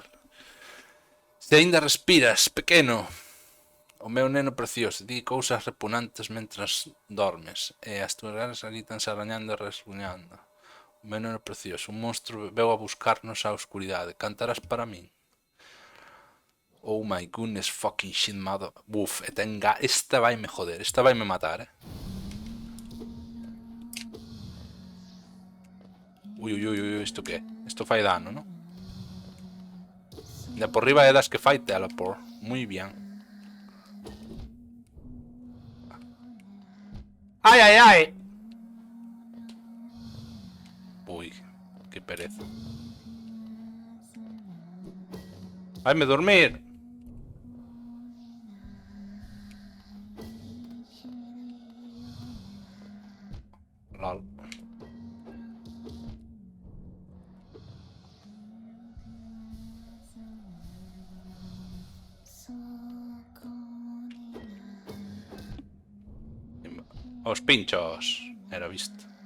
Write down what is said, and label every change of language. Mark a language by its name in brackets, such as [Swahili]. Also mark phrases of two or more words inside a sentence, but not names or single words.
[Galician] Se aínda respiras, pequeno. O meu neno precioso di cousas repugnantes mentras dormes e as túas ganas agítanse arañando e resguñando. O meu neno precioso, un monstro veu a buscarnos á oscuridade. Cantarás para min? [English] Oh my goodness fucking shit, mother. [Galician] Uf, esta vai me joder, esta vai me matar, eh. Ui, ui, ui, ui, isto que? Isto fai dano, ¿no? De por riba é das que fai teleport. [Spanish] Muy bien. [Galician] Ai, ai, ai. Ui, que pereza. Vaime dormir. Lol. Os pinchos. Era visto.